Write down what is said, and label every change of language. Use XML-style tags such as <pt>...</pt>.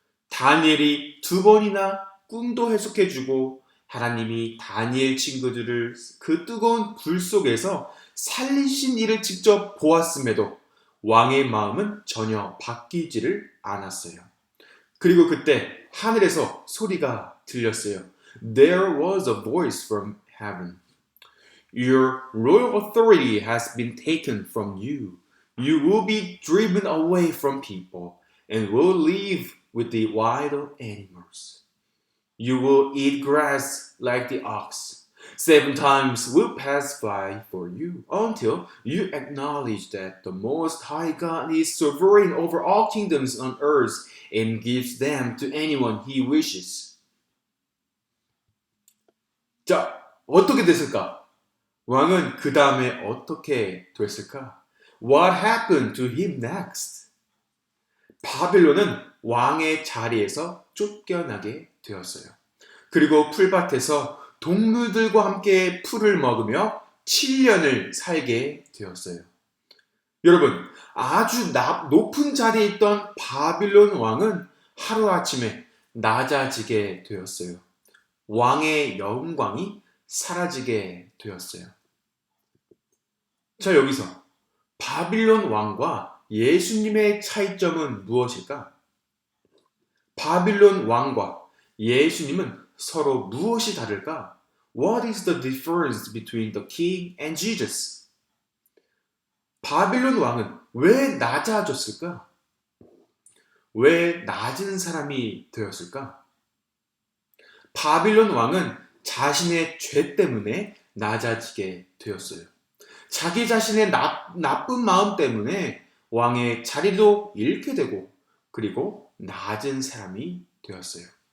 <ko>다니엘이 2번이나 꿈도 해석해주고 하나님이 다니엘 친구들을 그 뜨거운 불 속에서 살리신 일을 직접 보았음에도 왕의 마음은 전혀 바뀌지를 않았어요. 그리고 그때 하늘에서 소리가 들렸어요.</ko> <en>There was a voice from heaven. Your royal authority has been taken from you. You will be driven away from people and will live with the wild animals. You will eat grass like the ox. 7 times will pass by for you until you acknowledge that the Most High God is sovereign over all kingdoms on earth and gives them to anyone he wishes.</en> <ko>자, 어떻게 됐을까? 왕은 그 다음에 어떻게 됐을까?</ko> <en>What happened to him next?</en> <ko>바빌론은 왕의 자리에서 쫓겨나게 되었어요. 그리고 풀밭에서 동물들과 함께 풀을 먹으며 7년을 살게 되었어요. 여러분, 아주 높은 자리에 있던 바빌론 왕은 하루아침에 낮아지게 되었어요. 왕의 영광이 사라지게 되었어요. 자, 여기서 바빌론 왕과 예수님의 차이점은 무엇일까? 바빌론 왕과 예수님은 서로 무엇이 다를까?</ko> <en>What is the difference between the king and Jesus?</en> <ko>바빌론 왕은 왜 낮아졌을까? 왜 낮은 사람이 되었을까? 바빌론 왕은 자신의 죄 때문에 낮아지게 되었어요. 자기 자신의 나쁜 마음 때문에 왕의 자리도 잃게 되고 그리고 낮은 사람이 되었어요.</ko>